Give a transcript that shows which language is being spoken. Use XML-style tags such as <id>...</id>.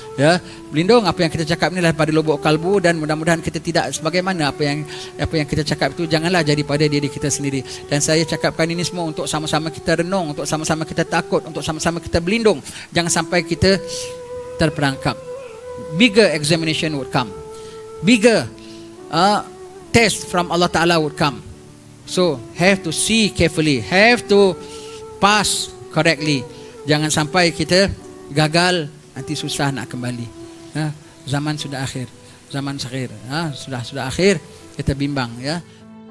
<ms>Ya, berlindung apa yang kita cakap ni adalah pada lubuk kalbu, dan mudah-mudahan kita tidak sebagaimana apa yang kita cakap itu janganlah jadi pada diri kita sendiri. Dan saya cakapkan ini semua untuk sama-sama kita renung, untuk sama-sama kita takut, untuk sama-sama kita berlindung. Jangan sampai kita terperangkap.</ms> <en>Bigger examination would come. Bigger test from Allah Ta'ala would come. So have to see carefully, have to pass correctly.</en> <ms>Jangan sampai kita gagal, nanti susah nak kembali. Zaman sudah akhir, sudah akhir. Kita bimbang ya.</ms>